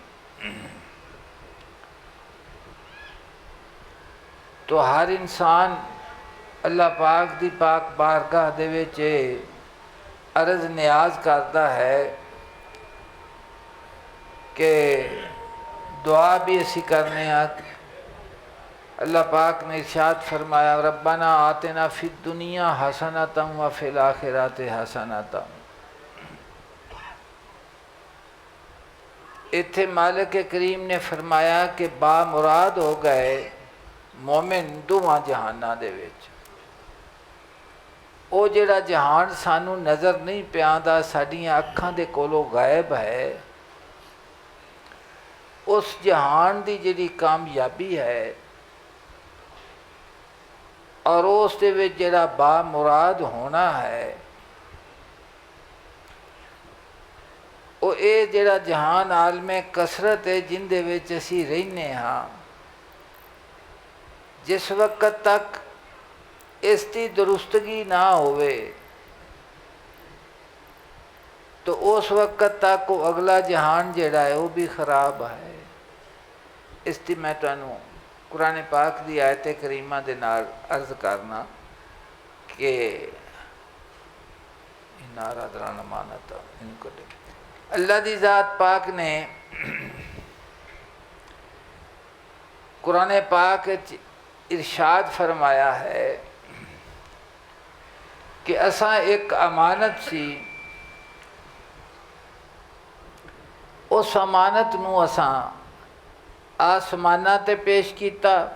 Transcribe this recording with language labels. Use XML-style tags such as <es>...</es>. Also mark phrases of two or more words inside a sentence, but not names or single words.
<pa>تو ہر انسان اللہ پاک دی پاک بارگاہ دے وچ عرض نیاز کردا ہے کہ دعا بھی اسی کرنے. اللہ پاک نے ارشاد فرمایا,</pa> <ar>ربنا آتنا في الدنيا حسنة وفي الآخرة حسنة.</ar> <pa>اتھے مالک کریم نے فرمایا کہ بامراد ہو گئے مومن دوواں جہاناں دے وچ. او جیہڑا جہان سانوں نظر نہیں پیندا، ساڈیاں اکھاں دے کولوں غائب ہے، اس جہان دی جیہڑی کامیابی ہے اور اس دے وچ جیہڑا بامراد ہونا ہے, او اے جیہڑا جہان عالمِ کثرت ہے جندے وچ اسیں رہنے آں، جس وقت تک اسدی درستگی نہ ہووے تو اس وقت تک او اگلا جہان جیہڑا ہے او بھی خراب ہے. اسدی میں تہانوں قرآن پاک دی آیت کریمہ دے نال عرض کرنا کہ نارا درانا منتا انکو اللہ دی ذات پاک نے قرآن پاک ارشاد فرمایا ہے کہ اساں اک امانت سی، اس امانت نوں اساں آسماناں تے پیش کیتا,</pa>